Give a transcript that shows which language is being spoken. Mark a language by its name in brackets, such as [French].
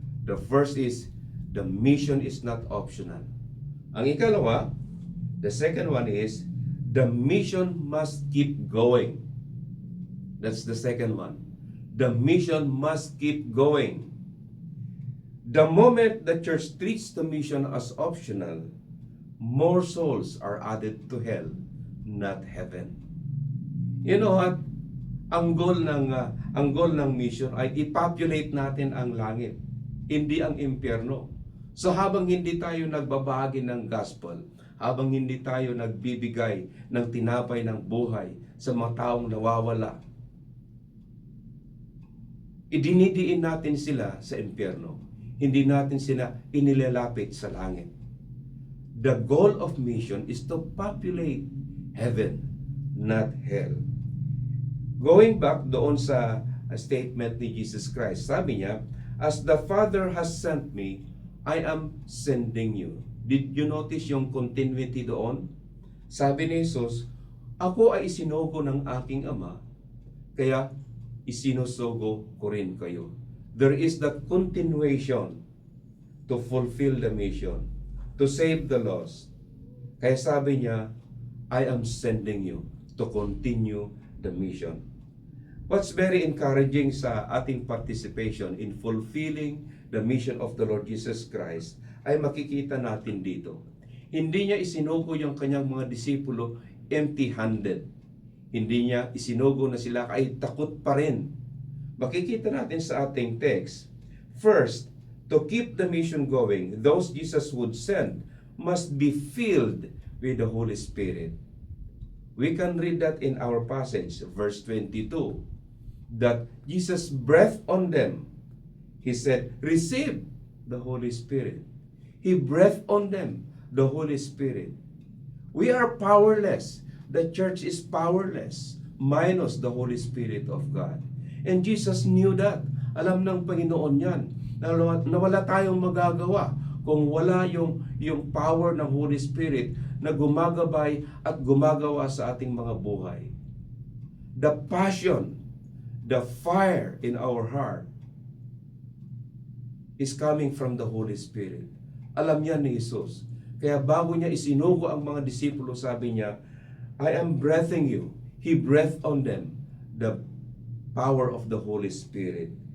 [English] The first is, the mission is not optional. [Filipino] Ang ikalawa, [English] the second one is, the mission must keep going. That's the second one. The mission must keep going. The moment the church treats the mission as optional, more souls are added to hell, not heaven. You know what? [Filipino] Ang goal ng mission ay i-populate natin ang langit, hindi ang impyerno. So habang hindi tayo nagbabahagi ng gospel, habang hindi tayo nagbibigay ng tinapay ng buhay sa mga taong nawawala, idinidiin natin sila sa impyerno. Hindi natin sila inilalapit sa langit. [English] The goal of mission is to populate heaven, not hell. Going back [Filipino] doon sa [English] statement ni Jesus Christ, [Filipino] sabi niya, [English] as the Father has sent me, I am sending you. Did you notice yung continuity doon? [Filipino] Sabi ni Jesus, ako ay isinugo ng aking Ama, kaya isinusugo ko rin kayo. [English] There is that continuation to fulfill the mission, to save the lost. [Filipino] Kaya sabi niya, [English] I am sending you to continue the mission. What's very encouraging [Filipino] sa ating [English] participation in fulfilling the mission of the Lord Jesus Christ [Filipino] ay makikita natin dito. Hindi niya isinugo yung kanyang mga disipulo empty-handed. Hindi niya isinugo na sila kahit takot pa rin. Makikita natin sa ating text, first, to keep the mission going, those Jesus would send must be filled with the Holy Spirit. [English] We can read that in our passage, verse 22, that Jesus breathed on them. He said, receive the Holy Spirit. He breathed on them the Holy Spirit. We are powerless. The church is powerless minus the Holy Spirit of God. And Jesus knew that. [Filipino] Alam ng Panginoon yan. Na wala tayong magagawa kung wala yung power ng Holy Spirit na gumagabay at gumagawa sa ating mga buhay. [English] The passion, the fire in our heart is coming from the Holy Spirit. [Filipino] Alam niya ni Jesus. Kaya bago niya isinugo ang mga disipulo, sabi niya, [English] I am breathing you. He breathed on them the power of the Holy Spirit.